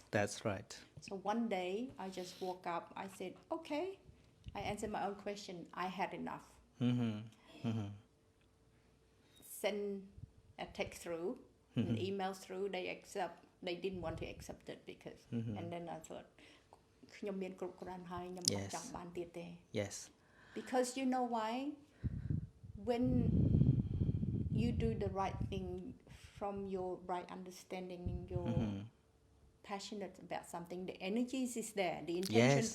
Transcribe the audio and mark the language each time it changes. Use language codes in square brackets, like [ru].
[en] That's right. So one day I just woke up. I said, okay. I answered my own question. I had enough. Mm-hmm. Mm-hmm. Send a text through, an email through. They didn't want to accept it because. [km] And then I thought, ខ្ញុំមានគ្រប់គ្រាន់ហើយខ្ញុំអត់ចង់បានទៀតទេ [en] Yes. Because you know why? When you do the right thing from your right understanding, you're passionate about something, the energy is there, the intention